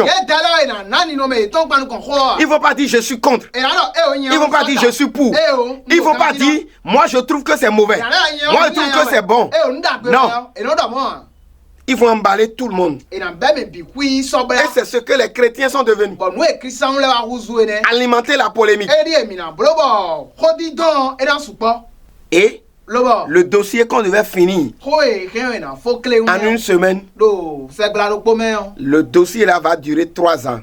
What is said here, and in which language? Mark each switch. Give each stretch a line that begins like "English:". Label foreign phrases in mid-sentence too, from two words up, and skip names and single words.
Fon: Yɛ dala yina nani nɔ mɛ etɔn gbanu kan xɔ.
French: Ils ne vont pas dire je suis contre.
Fon: Ìyá dɔ e o ɲɛ.
French: Ils ne vont pas dire je suis pour. Ils ne vont pas dire moi je trouve que c'est mauvais. Moi je trouve que c'est bon. Non. Ils vont emballer tout le monde. Et c'est ce que les chrétiens sont devenus. Alimenter la polémique. Et le dossier qu'on devait finir en une semaine, le dossier là va durer 3 ans.